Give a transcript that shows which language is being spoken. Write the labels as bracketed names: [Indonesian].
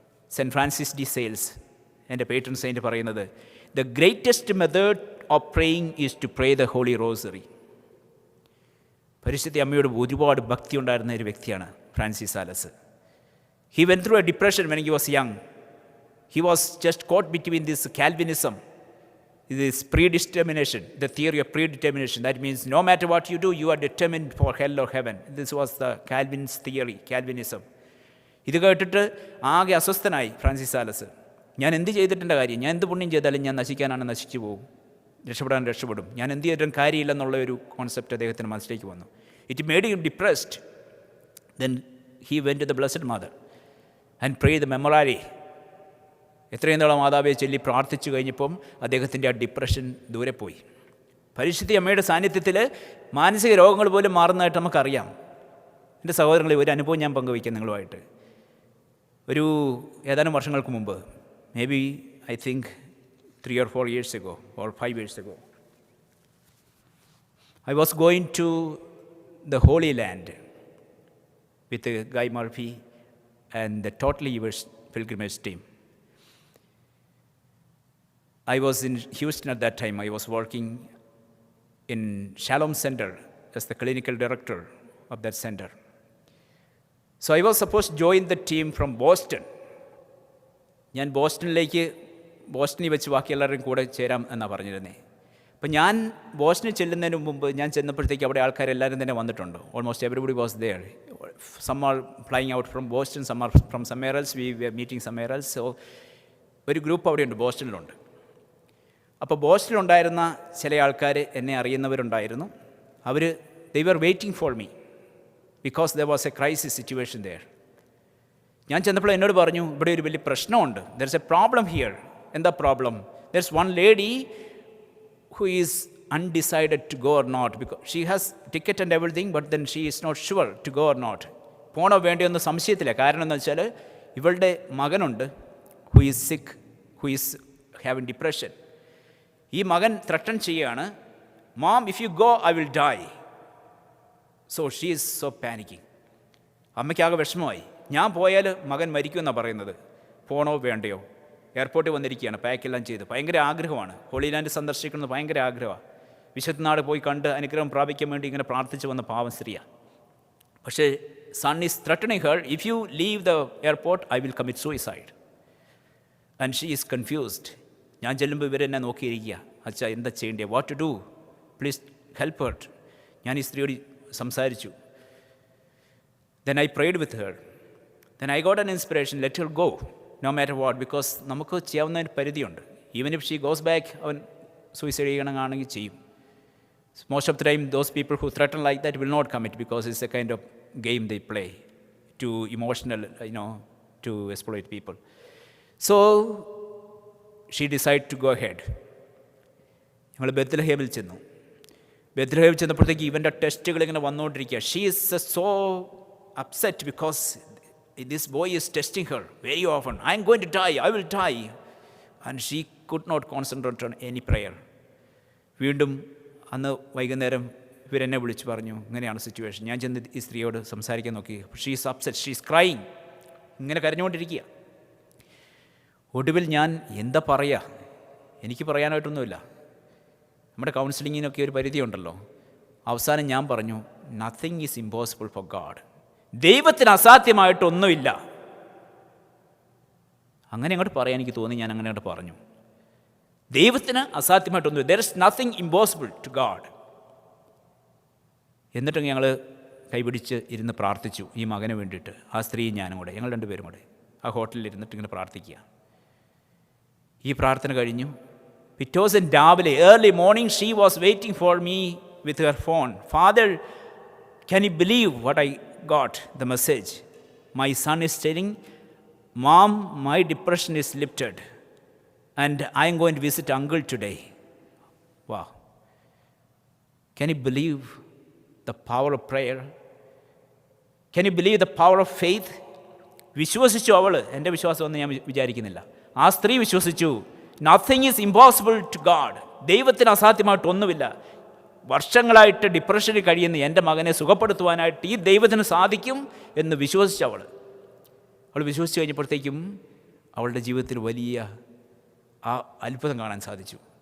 [English] saint Francis de Sales, [Malayalam] എൻ്റെ [English] patron saint, [Malayalam] പറയുന്നത് [English] The greatest method of praying is to pray the holy rosary. [Malayalam] പരിശുദ്ധ അമ്മയോട് ഒരുപാട് ഭക്തി ഉണ്ടായിരുന്ന ഒരു വ്യക്തിയാണ് Francis Sales. [English] He went through a depression when he was young. He was just caught between this Calvinism, this predetermination, the theory of predetermination. That means no matter what you do, you are determined for hell or heaven. This was the Calvin's theory, Calvinism. [Malayalam] ഇത് കേട്ടിട്ട് ആകെ അസ്വസ്ഥനായി Francis Sales. ഞാൻ എന്ത് ചെയ്തിട്ടെൻ്റെ കാര്യം? ഞാൻ എന്ത് പുണ്യം ചെയ്താലും ഞാൻ നശിക്കാനാണ്, നശിച്ചു പോകും, രക്ഷപ്പെടും. ഞാൻ എന്ത് ചെയ്തിട്ടും കാര്യമില്ലെന്നുള്ള ഒരു കോൺസെപ്റ്റ് അദ്ദേഹത്തിന് മനസ്സിലേക്ക് വന്നു. [English] It made him depressed. Then he went to the blessed mother and pray the Memorare. [Malayalam] എത്രയും നാളെ മാതാവെ ചൊല്ലി പ്രാർത്ഥിച്ചു കഴിഞ്ഞപ്പം അദ്ദേഹത്തിൻ്റെ ആ ഡിപ്രഷൻ ദൂരെ പോയി. പരിശുദ്ധ അമ്മയുടെ സാന്നിധ്യത്തിൽ മാനസിക രോഗങ്ങൾ പോലും മാറുന്നതായിട്ട് നമുക്കറിയാം. എൻ്റെ സഹോദരങ്ങളെ, ഒരു അനുഭവം ഞാൻ പങ്കുവയ്ക്കാം നിങ്ങളുമായിട്ട്. ഒരു ഏതാനും വർഷങ്ങൾക്ക് മുമ്പ്, [English] Maybe I think 3 or 4 years ago or 5 years ago, I was going to the Holy Land with Guy Murphy and the Totally Yours pilgrimage team. I was in Houston at that time. I was working in Shalom Center as the clinical director of that center. So I was supposed to join the team from Boston. [Malayalam] ഞാൻ ബോസ്റ്റണിൽ വെച്ച് ബാക്കി എല്ലാവരും കൂടെ ചേരാം എന്നാണ് പറഞ്ഞിരുന്നത്. അപ്പം ഞാൻ ബോസ്റ്റണിൽ ചെല്ലുന്നതിന് മുമ്പ് ഞാൻ ചെന്നപ്പോഴത്തേക്ക് അവിടെ ആൾക്കാരെല്ലാവരും തന്നെ വന്നിട്ടുണ്ട്. [English] Almost everybody was there. Some are flying out from Boston, some are from somewhere else, we were meeting somewhere else. [Malayalam] So ഒരു ഗ്രൂപ്പ് അവിടെയുണ്ട്, ബോസ്റ്റണിലുണ്ട്. അപ്പോൾ ബോസ്റ്റണിലുണ്ടായിരുന്ന ചില ആൾക്കാർ എന്നെ അറിയുന്നവരുണ്ടായിരുന്നു. [English] അവർ they were waiting for me because there was a crisis situation there. [Malayalam] ഞാൻ ചെന്നപ്പോൾ എന്നോട് പറഞ്ഞു, ഇവിടെ ഒരു വലിയ പ്രശ്നമുണ്ട്. [English] There is a problem here. [Malayalam] എന്താ problem? [English] There is one lady who is undecided to go or not. Because she has ticket and everything, but then she is not sure to go or not. [Malayalam] പോണോ വേണ്ടിയൊന്നും സംശയത്തില്ല. കാരണം എന്ന് വെച്ചാൽ ഇവളുടെ മകനുണ്ട്, [English] Who is sick, who is having depression. [Malayalam] ഈ മകൻ ത്രട്ടൺ ചെയ്യുകയാണ്, [English] "Mom, if you go, I will die." So she is so panicking. [Malayalam] അമ്മയ്ക്കാകെ വിഷമമായി. ഞാൻ പോയാൽ മകൻ മരിക്കുമെന്നാണ് പറയുന്നത്. പോണോ വേണ്ടയോ? എയർപോർട്ടിൽ വന്നിരിക്കുകയാണ്, പാക്കെല്ലാം ചെയ്ത്. ഭയങ്കര ആഗ്രഹമാണ്, ഹോളി ലാൻഡ് സന്ദർശിക്കുന്നത് ഭയങ്കര ആഗ്രഹമാണ്. വിശുദ്ധ നാട് പോയി കണ്ട് അനുഗ്രഹം പ്രാപിക്കാൻ വേണ്ടി ഇങ്ങനെ പ്രാർത്ഥിച്ച് വന്ന പാവം സ്ത്രീയാണ്. പക്ഷേ [English] son is threatening her, "If you leave the airport, I will commit suicide." And she is confused. [Malayalam] ഞാൻ ചെല്ലുമ്പോൾ ഇവരെന്നെ നോക്കിയിരിക്കുക. അച്ഛാ, എന്താ ചെയ്യേണ്ടത്? [English] What to do? Please help her. [Malayalam] ഞാൻ ഈ സ്ത്രീയോട് സംസാരിച്ചു. [English] Then I prayed with her. Then I got an inspiration, let her go, no matter what, because [Malayalam] നമുക്ക് ചെയ്യാവുന്ന ഒരു പരിധിയുണ്ട്. [English] Even if she goes back, [Malayalam] അവൻ സൂയിസൈഡ് ചെയ്യണമെന്നാണെങ്കിൽ ചെയ്യും. [English] Most of the time, those people who threaten like that will not commit, because it's a kind of game they play to emotional, to exploit people. So she decided to go ahead. [Malayalam] ഞങ്ങൾ ബെത്ലഹേമിൽ ചെന്നു. ബെത്ലഹേമിൽ ചെന്നപ്പോഴത്തേക്ക് ഇവൻ്റെ ടെസ്റ്റുകൾ ഇങ്ങനെ വന്നുകൊണ്ടിരിക്കുക. [English] She is so upset because this boy is testing her very often. I am going to die, I will die. And she could not concentrate on any prayer. [Malayalam] വീണ്ടും അന്ന് വൈകുന്നേരം ഇവരെന്നെ വിളിച്ച് പറഞ്ഞു, ഇങ്ങനെയാണ് സിറ്റുവേഷൻ. ഞാൻ ചെന്ന് ഈ സ്ത്രീയോട് സംസാരിക്കാൻ നോക്കി. [English] She is upset, she is crying. [Malayalam] ഇങ്ങനെ കരഞ്ഞുകൊണ്ടിരിക്കുക. ഒടുവിൽ ഞാൻ എന്താ പറയുക? എനിക്ക് പറയാനായിട്ടൊന്നുമില്ല. നമ്മുടെ കൗൺസിലിങ്ങിനൊക്കെ ഒരു പരിധിയുണ്ടല്ലോ. അവസാനം ഞാൻ പറഞ്ഞു, [English] Nothing is impossible for God. [Malayalam] ദൈവത്തിന് അസാധ്യമായിട്ടൊന്നുമില്ല. അങ്ങനെ അങ്ങോട്ട് പറയാൻ എനിക്ക് തോന്നി. ഞാൻ അങ്ങനെ അങ്ങോട്ട് പറഞ്ഞു, ദൈവത്തിന് അസാധ്യമായിട്ടൊന്നും, [English] There is nothing impossible to God. [Malayalam] എന്നിട്ട് ഞങ്ങൾ കൈപിടിച്ച് ഇരുന്ന് പ്രാർത്ഥിച്ചു ഈ മകന് വേണ്ടിയിട്ട്. ആ സ്ത്രീയും ഞാനും കൂടെ, ഞങ്ങൾ രണ്ടുപേരും കൂടെ ആ ഹോട്ടലിൽ ഇരുന്നിട്ട് ഇങ്ങനെ പ്രാർത്ഥിക്കുക. ഈ പ്രാർത്ഥന കഴിഞ്ഞു. പിറ്റേ ദിവസം രാവിലെ [English] Early morning she was waiting for me with her phone. "Father, can you believe what I got the message? My son is telling, Mom, my depression is lifted and I am going to visit uncle today." Wow. Can you believe the power of prayer? Can you believe the power of faith? [Malayalam] വിശ്വസിച്ചു അവൾ. എൻ്റെ വിശ്വാസമൊന്നും ഞാൻ വിചാരിക്കുന്നില്ല. ആ സ്ത്രീ വിശ്വസിച്ചു. [English] Nothing is impossible to God. [Malayalam] ദൈവത്തിന് അസാധ്യമായിട്ടൊന്നുമില്ല. വർഷങ്ങളായിട്ട് ഡിപ്രഷനിൽ കഴിയുന്ന എൻ്റെ മകനെ സുഖപ്പെടുത്തുവാനായിട്ട് ഈ ദൈവത്തിന് സാധിക്കും എന്ന് വിശ്വസിച്ചു അവൾ വിശ്വസിച്ച് കഴിഞ്ഞപ്പോഴത്തേക്കും അവളുടെ ജീവിതത്തിൽ വലിയ ആ അത്ഭുതം കാണാൻ സാധിച്ചു.